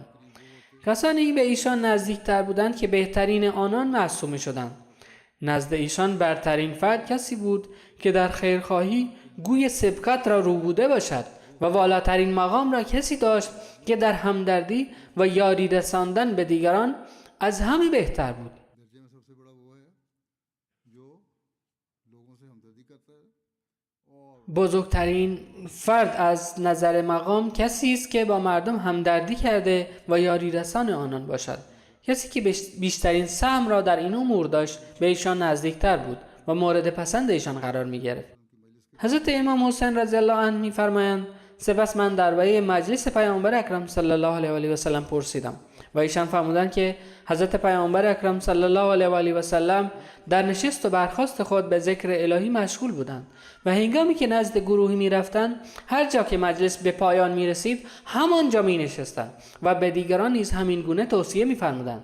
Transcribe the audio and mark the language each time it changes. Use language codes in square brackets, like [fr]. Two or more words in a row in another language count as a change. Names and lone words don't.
[fa] کسانی به ایشان نزدیکتر بودند که بهترین آنان محسوب می‌شدند. نزد ایشان برترین فرد کسی بود که در خیرخواهی گوی سبقت را روبوده باشد و والاترین مقام را کسی داشت که در همدردی و یاری رساندن به دیگران از همه بهتر بود. [ur] درجے میں سب سے بڑا وہ ہے جو لوگوں سے ہمدردی کرتا ہے اور [fa] بزرگترین فرد از نظر مقام کسی است که با مردم همدردی کرده و یاری رسان آنان باشد. کسی که بیشترین سهم را در این امور داشت به ایشان نزدیکتر بود و مورد پسند ایشان قرار می گرفت. حضرت امام حسین [ar] رضی الله عنه [fa] می فرمایند سپس من درباره مجلس پیامبر اکرم [ar] صلی الله علیه و آله و سلم [fa] پرسیدم و ایشان فرمودند که حضرت پیامبر اکرم [ar] صلی الله علیه و آله و سلم [fa] در نشست و برخاست خود به ذکر الهی مشغول بودند و هنگامی که نزد گروهی می رفتند هر جا که مجلس به پایان می رسید همانجا می نشستند و به دیگران نیز همین گونه توصیه می فرمودند.